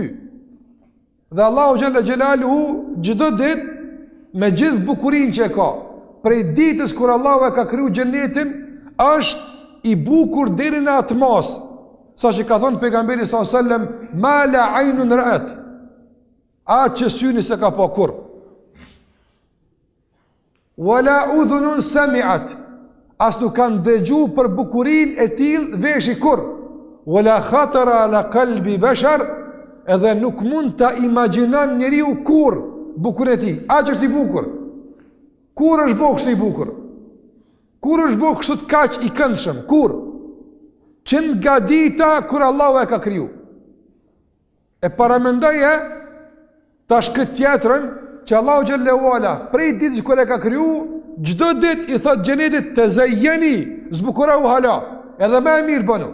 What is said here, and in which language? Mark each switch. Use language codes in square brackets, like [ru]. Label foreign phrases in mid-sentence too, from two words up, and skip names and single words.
[sq] Dhe Allahu [ar] جل جلاله [sq] çdo ditë me gjithë bukurinë që e ka, prej ditës kur Allahu e ka kriju xhenetin, është i bukur deri në atë mos. Sa që ka thonë pejgamberi [ar] صلى الله عليه وسلم, ما لا عين رأت. [sq] Atë që syni se ka pa kur. [ar] ولا أذن سمعت. [sq] As nuk kanë dëgju për bukurin e tillë veshi kur. [ar] ولا خطر على قلب بشر, [sq] edhe nuk mund ta imagjinon njeriu kur bukurin e tij. A që është i bukur? Kur është bëu kështu i bukur? Kur është bëu kështu të kaq i këndshëm? Kur? Që nga dita kur Allahu e ka kriju. E paramendoje tash këtë tjetrën që Allahu [ar] جل وعلا [sq] prej ditës kur e ka kriju, çdo ditë i thot xhenetit të zajjeni, zbukurau hala, edhe më mirë bënu.